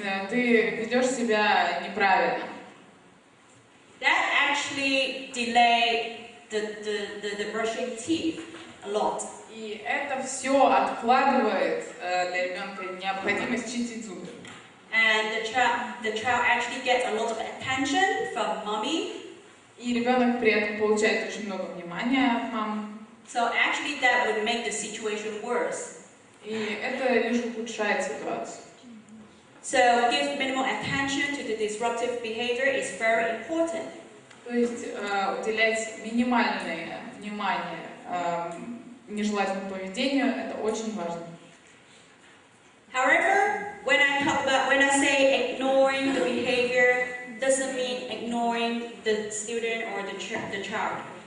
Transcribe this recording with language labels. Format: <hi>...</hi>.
<ru>Ты ведешь себя неправильно.</ru> <en>That actually delayed the brushing teeth a lot.</en> <ru>И это все откладывает для ребенка необходимость чистить зубы.</ru> <en>And the child actually gets a lot of attention from mommy.</en> <ru>И ребенок при этом получает очень много внимания от мамы.</ru> <en>So actually that would make the situation worse.</en> <ru>И это лишь ухудшает ситуацию.</ru> <en>So give minimal attention to the disruptive behavior is very important.</en> <ru>То есть уделять минимальное внимание нежелательному поведению — это очень важно.</ru> <en>However, when I say ignoring the behavior, doesn't mean ignoring the student or the child.</en>